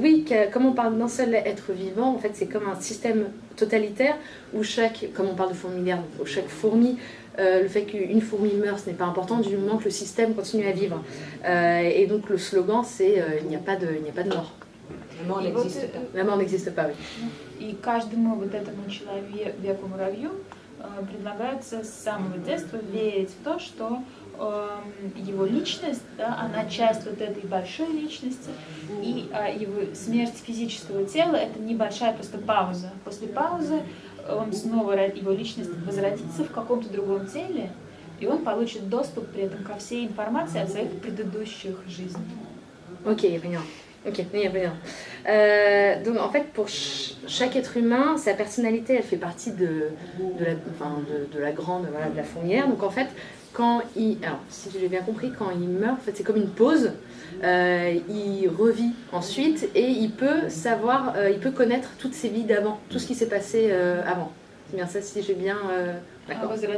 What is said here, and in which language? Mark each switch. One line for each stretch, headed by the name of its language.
French: Oui, comme on parle d'un seul être vivant, en fait, c'est comme un système totalitaire où comme on parle de fourmilière, où chaque fourmi, le fait qu'une fourmi meure, ce n'est pas important du moment que le système continue à vivre. Et donc le slogan, c'est il n'y a pas de mort. La mort n'existe pas. La mort n'existe pas, oui.
Russian: И каждому вот этому человеку-муравью предлагается с самого детства верить в то, что его личность, да, она часть вот этой большой личности, и его смерть физического тела — это небольшая просто пауза. После паузы он снова, его личность возродится в каком-то другом теле, и он получит доступ при этом ко всей информации от своих предыдущих жизней. Окей, я поняла.
French: Ok, bien. Donc en fait, pour chaque être humain, sa personnalité, elle fait partie de la grande, voilà, de la fourmilière. Donc en fait, alors si j'ai bien compris, quand il meurt, en fait, c'est comme une pause. Il revit ensuite et il peut savoir, il peut connaître toutes ses vies d'avant, tout ce qui s'est passé avant. C'est bien ça, si j'ai bien. D'accord.